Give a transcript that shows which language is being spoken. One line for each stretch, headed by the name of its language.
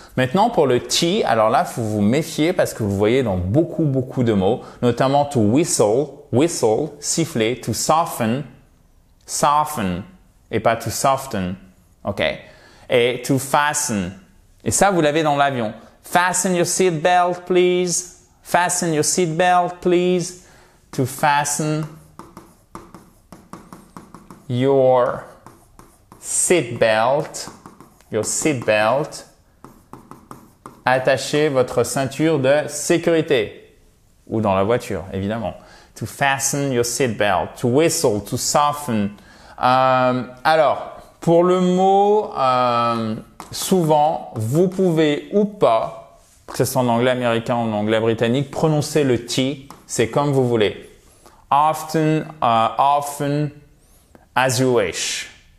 French: Maintenant, pour le T, alors là, il faut vous méfier parce que vous voyez dans beaucoup de mots, notamment
English: to whistle, whistle,
French: siffler,
English: to soften, soften,
French: et pas
English: to soften,
French: ok? Et
English: to fasten.
French: Et ça, vous l'avez dans l'avion.
English: Fasten your seat belt, please. Fasten your seat belt, please. To fasten your seat belt, your seat belt.
French: Attachez votre ceinture de sécurité ou dans la voiture, évidemment.
English: To fasten your seatbelt, to whistle, to soften.
French: Alors, pour le mot, souvent, vous pouvez ou pas, que ce soit en anglais américain ou en anglais britannique, prononcer le T, c'est comme vous voulez.
English: Often, often, as you wish.